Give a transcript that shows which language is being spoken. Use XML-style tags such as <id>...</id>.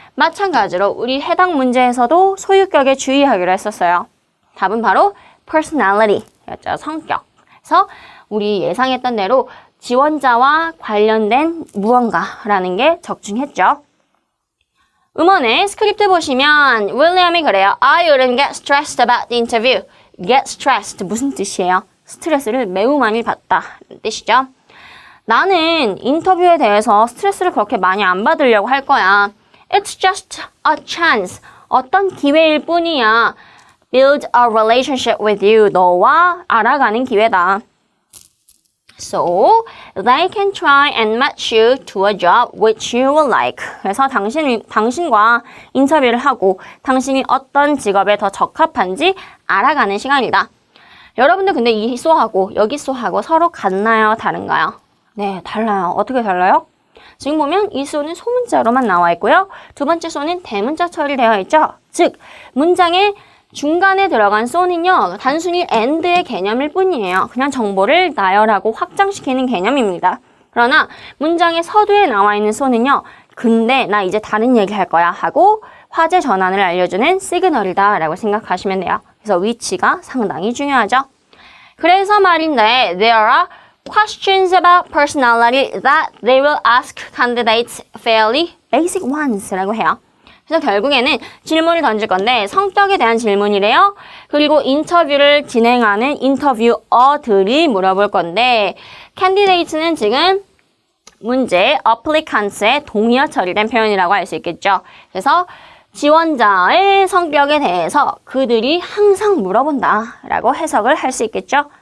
<ko>마찬가지로 우리 해당 문제에서도 소유격에 주의하기로 했었어요. 답은 바로 personality였죠. 성격. 그래서 우리 예상했던 대로 지원자와 관련된 무언가라는 게 적중했죠. 음원의 스크립트 보시면 윌리엄이 그래요.</ko> <en>I wouldn't get stressed about the interview.</en> <ko>Get stressed 무슨 뜻이에요? 스트레스를 매우 많이 받다 뜻이죠. 나는 인터뷰에 대해서 스트레스를 그렇게 많이 안 받으려고 할 거야.</ko> <en>It's just a chance.</en> <ko>어떤 기회일 뿐이야.</ko> <en>Build a relationship with you.</en> <ko>너와 알아가는 기회다.</ko> <en>So, they can try and match you to a job which you will like.</en> <ko>그래서 당신과 인터뷰를 하고 당신이 어떤 직업에 더 적합한지 알아가는 시간이다. 여러분들 근데 이 쏘하고 여기 쏘하고 서로 같나요? 다른가요? 네, 달라요. 어떻게 달라요? 지금 보면 이 쏘는 소문자로만 나와 있고요. 두 번째 쏘는 대문자 처리되어 있죠. 즉, 문장의 중간에 들어간 쏘는요. 단순히 and의 개념일 뿐이에요. 그냥 정보를 나열하고 확장시키는 개념입니다. 그러나 문장의 서두에 나와 있는 쏘는요. 근데 나 이제 다른 얘기 할 거야 하고 화제 전환을 알려주는 시그널이다 라고 생각하시면 돼요. 그래서 위치가 상당히 중요하죠. 그래서 말인데</ko> <en>there are questions about personality that they will ask candidates fairly basic ones 라고 해요.</en> <ko>그래서 결국에는 질문을 던질 건데 성격에 대한 질문이래요. 그리고 인터뷰를 진행하는 인터뷰어들이 물어볼 건데 candidates는 지금 문제 applicants의 동의어 처리된 표현이라고 할 수 있겠죠. 그래서 지원자의 성격에 대해서 그들이 항상 물어본다 라고 해석을 할 수 있겠죠.</ko>